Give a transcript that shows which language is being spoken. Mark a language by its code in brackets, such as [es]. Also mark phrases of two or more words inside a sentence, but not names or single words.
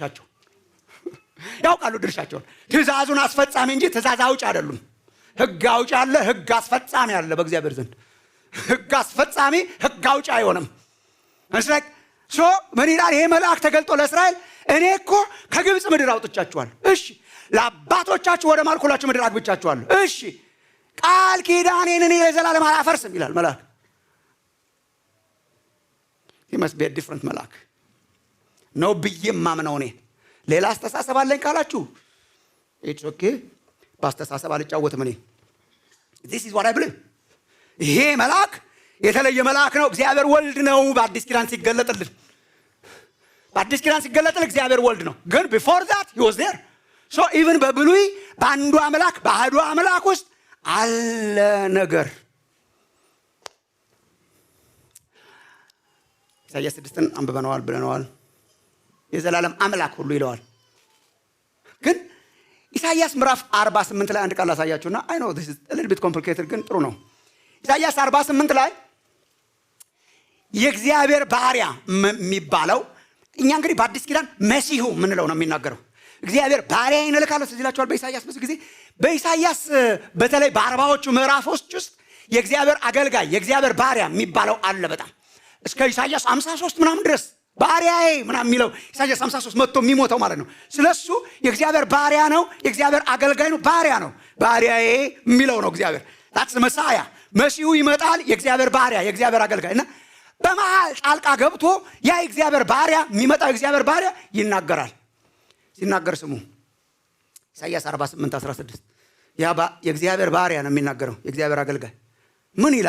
[am] ድርሻቸውን። ትእዛዙን አስፈጻሚ እንጂ ትእዛዝ አውጭ አይደሉም። ህግ አውጭ አለ፣ ህግ አስፈጻሚ አለ በእግዚአብሔር ዘንድ። ህግ አስፈጻሚ ህግ አውጭ አይሆንም። እንስላክ ምን ይላል ይሄ መልአክ ተገልጦ ለእስራኤል? እኔ እኮ ከግብፅ ምድር አውጥቻችኋለሁ። እሺ ለአባቶቻችሁ ወደ ማልኩላችሁ ምድር አግብቻችኋለሁ። እሺ ቃል ኪዳኔን እኔ ለዘላለም አላፈርስም ይላል መልአክ። [en] he must be a different [am] መልአክ ነው ብዬ ማምነው እኔ። ሌላ አስተሳሰብ አለኝ ካላችሁ [en] it's okay። [am] በአስተሳሰብ አልጫወትም እኔ። [en] this is what I believe። [am] ይሄ መልአክ የተለየ መልአክ ነው። እግዚአብሔር ወልድ ነው በአዲስ ኪዳን ሲገለጥልን። እግዚአብሔር ወልድ ነው። ግን [en] before that he was there። so even [am] በብሉይ በአንዱ አምላክ በአሐዱ አምላክ ውስጥ አለ ነገር። ኢሳይያስ 6ን አንብበነዋል ብለነዋል። የዘላለም አምላክ ሁሉ ይለዋል። ግን ኢሳይያስ ምዕራፍ 48 ላይ አንድ ቃል አሳያችሁና [en] I know this is a little bit complicated [am] ግን ጥሩ ነው። ኢሳይያስ 48 ላይ የእግዚአብሔር ባሪያ የሚባለው እኛ እንግዲህ በአዲስ ኪዳን መሲሁ ምንለው ነው የሚናገረው። እግዚአብሔር ባሪያዬን እልካለሁ ስለዚህ ይላችኋል በኢሳይያስ ብዙ ጊዜ። በኢሳይያስ በተለይ በ40ዎቹ ምዕራፎች ውስጥ የእግዚአብሔር አገልጋይ የእግዚአብሔር ባሪያ የሚባለው አለ በጣም እስከ ኢሳይያስ 53 ምናምን ድረስ ባሪያዬ ምናምን የሚለው ኢሳይያስ 53 መጥቶ የሚሞተው ማለት ነው። ስለሱ የእግዚአብሔር ባሪያ ነው፣ የእግዚአብሔር አገልጋይ ነው፣ ባሪያ ነው። ባሪያዬ የሚለው ነው እግዚአብሔር። [en] that's the Messiah። [am] መሲሁ ይመጣል፣ የእግዚአብሔር ባሪያ የእግዚአብሔር አገልጋይ እና በመሃል ጣልቃ ገብቶ ያ የእግዚአብሔር ባሪያ የሚመጣው የእግዚአብሔር ባሪያ ይናገራል። ሲናገር ስሙ ኢሳይያስ 48:16 ያ የእግዚአብሔር ባሪያ ነው የሚናገረው የእግዚአብሔር አገልጋይ ምን ይላል?